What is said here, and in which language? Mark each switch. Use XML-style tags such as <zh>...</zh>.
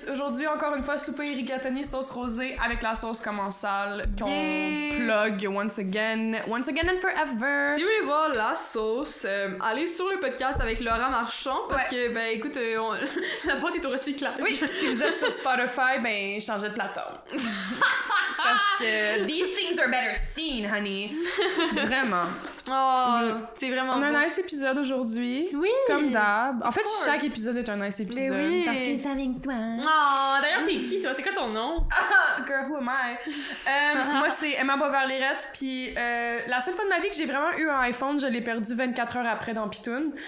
<fr>Aujourd'hui, encore une fois, souper rigatoni sauce rosée avec la sauce commensale qu'on plug</fr> <en>once again and forever.</en> <fr>Si vous voulez voir la sauce, allez sur le podcast avec Laura Marchand parce que, ben écoute, la boîte est au recyclage. Oui, si vous êtes sur Spotify, ben changez de plateforme. Parce que</fr> <en>these things are better seen, honey.</en> <fr>Vraiment. C'est vraiment On a beau. un nice épisode aujourd'hui. Oui. Comme d'hab. En fait, chaque épisode est un nice épisode. Mais oui. Parce que c'est avec toi. D'ailleurs, t'es qui, toi? C'est quoi ton nom?</fr> <en>Girl, who am I?</en> <fr>Moi, c'est Emma Bovard-Lirette. Puis la seule fois de ma vie que j'ai vraiment eu un iPhone, je l'ai perdu 24 heures après dans Pitoun.</fr>